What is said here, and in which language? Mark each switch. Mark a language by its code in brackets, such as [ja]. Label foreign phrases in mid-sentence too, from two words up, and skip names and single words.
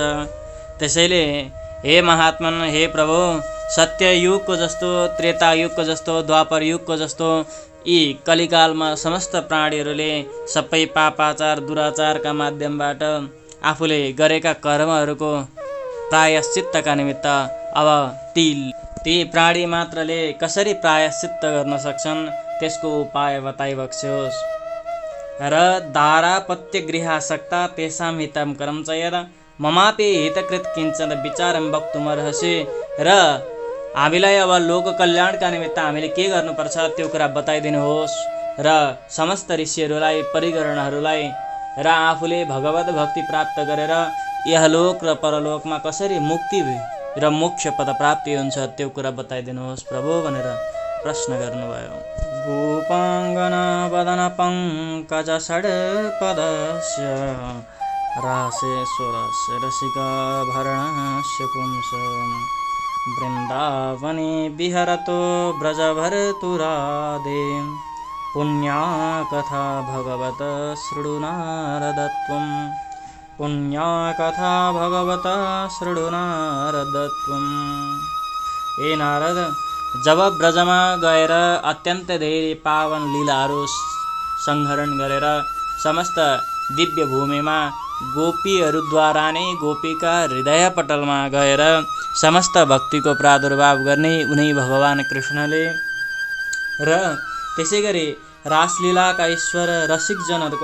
[ne] त्यसैले हे महात्मन, हे प्रभु, सत्ययुगको जस्तो, त्रेतायुगको जस्तो, द्वापर युगको जस्तो यी कलिकालमा समस्त प्राणीहरूले सबै पापाचार दुराचारका माध्यमबाट आफूले गरेका कर्महरूको प्रायश्चित्तका निमित्त अब ती प्राणी मात्रले कसरी प्रायश्चित्त गर्न सक्छन् त्यसको उपाय बताइबक्स्योस्। [sa] र दारापत्य गृहासक्ता तेषां हितं कर्म च यद ममापि हितकृत किञ्चन विचारं वक्तुमर्हसि। [ne] र हामीलाई अब लोक कल्याणका निमित्त हामीले के गर्नुपर्छ त्यो कुरा बताइदिनुहोस् र समस्त ऋषिहरूलाई, परिगणहरूलाई र आफूले भगवत भक्ति प्राप्त गरेर यहलोक र परलोकमा कसरी मुक्ति र मोक्ष पद प्राप्ति हुन्छ त्यो कुरा बताइदिनुहोस् प्रभु भनेर प्रश्न गर्नुभयो। [sa] गोपाङ्गना वदन पङ्कज षड्पदस्य रासेश्वरस्य रसिकभरणस्य पुंस वृन्दावने विहरतो व्रजभर्तुरादे पुण्या कथा भगवत शृणु नारदत्वम् पुण्या कथा भगवत शृणु नारदत्वम्। [ne] हे नारद, जब ब्रजमा गएर अत्यन्त धेरै पावन लीलाहरू संहरण गरेर समस्त दिव्य भूमिमा गोपीहरूद्वारा नै गोपीका हृदय पटलमा गएर समस्त भक्तिको प्रादुर्भाव गर्ने उनी भगवान कृष्णले र त्यसै गरी रासलीलाका ईश्वर रसिकजनहरूको